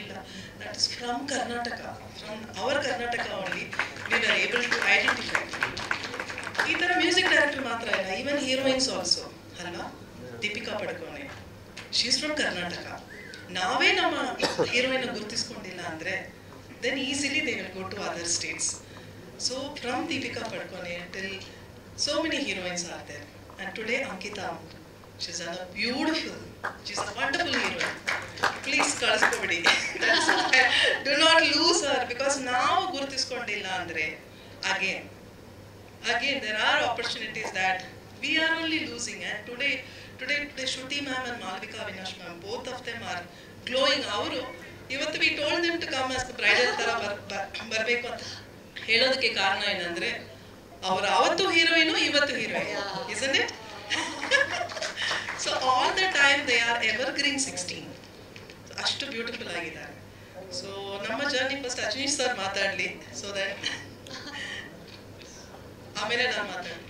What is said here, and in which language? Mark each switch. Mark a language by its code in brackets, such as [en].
[en] ಇಲ್ಲ, that is from Karnataka, from our Karnataka only we are able to identify. [kn] ಈ ಥರ music director ಮಾತ್ರ ಇಲ್ಲ, [en] even heroines also [kn] ಅಲ್ವಾ. [en] Deepika Padukone, she is from Karnataka. [kn] ನಾವೇ ನಮ್ಮ ಹೀರೋಯಿನ್ ಗುರುತಿಸ್ಕೊಂಡಿಲ್ಲ ಅಂದರೆ [en] Then easily they will go to other states. So from Deepika Padukone till so many heroines are there, and today Ankita, she's a beautiful, she's a wonderful heroine. [kn] Please ಕಳಿಸ್ಕೊಬಿಡಿ. [en] Do not lose her, because [kn] ನಾವು ಗುರುತಿಸ್ಕೊಂಡಿಲ್ಲ ಅಂದರೆ [en] again there are opportunities that we are only losing. And today Shruti ma'am and Malvika Avinash ma'am, both of them are glowing. [kn] ಅವರು ಇವತ್ತು [en] we told them to come as the bridal [kn] ಥರ ಬರಬೇಕು ಅಂತ ಹೇಳೋದಕ್ಕೆ ಕಾರಣ ಏನಂದರೆ ಅವರು ಅವತ್ತು ಹೀರೋಯಿನು, ಇವತ್ತು heroine, [en] isn't it? So all the time they are evergreen 16. [kn] ಅಷ್ಟು ಬ್ಯೂಟಿಫುಲ್ ಆಗಿದ್ದಾರೆ. ಸೊ ನಮ್ಮ ಜರ್ನಿ ಫಸ್ಟ್ ಅಜನೀಶ್ ಸರ್ ಮಾತಾಡಲಿ, [en] so that [kn] ಆಮೇಲೆ ನಾನು ಮಾತಾಡ್ತೀನಿ.